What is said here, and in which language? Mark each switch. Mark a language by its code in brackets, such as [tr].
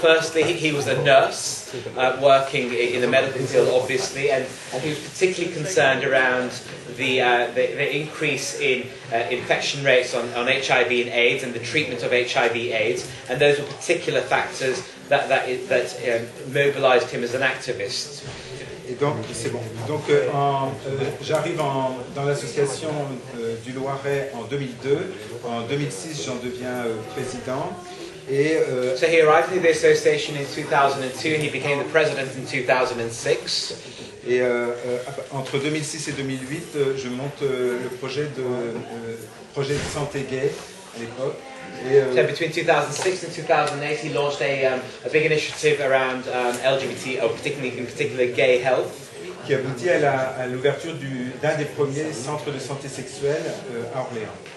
[en] Firstly, he was a nurse working in the medical field, obviously, and he was particularly concerned around the increase in infection rates on HIV and AIDS and the treatment of HIV/AIDS, and those were particular factors that mobilized him as an activist. [fr] Et donc, c'est bon. Donc, j'arrive dans l'association du Loiret en 2002. En 2006, j'en deviens président. Et, [en] so he arrived at the association in 2002 and he became the president in 2006. [fr] Et entre 2006 et 2008, je monte le projet de santé gay à l'époque. [en] So between 2006 and 2008, he launched a big initiative around LGBT, or in particular gay health. [fr] Qui aboutit à l'ouverture d'un des premiers centres de santé sexuelle à Orléans.